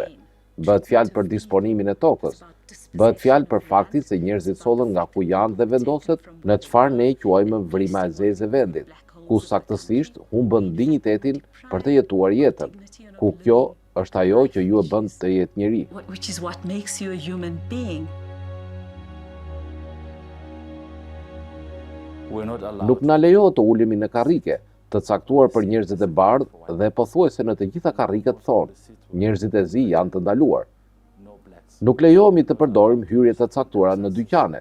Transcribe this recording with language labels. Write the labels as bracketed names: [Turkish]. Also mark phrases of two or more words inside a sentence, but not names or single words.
[Albanian] Bëhet fjalë për disponimin e tokës. Bëhet fjalë për faktin se njerëzit sollen nga ku janë dhe vendoset në çfarë ne quajmë vrima e zezë e vendit, ku saktësisht humbën dinjitetin për të jetuar jetën, ku kjo është ajo që ju e bën të jetë njeri. [English] Which is what makes you a human being. [Albanian] Nuk na lejohet të ulemi në karrike, të caktuar për njerëzit e bardhë dhe pothuajse në të gjitha karriket thonë, njerëzit e zi janë të ndaluar. Nuk lejohemi të përdorim hyrje të caktuara në dyqane.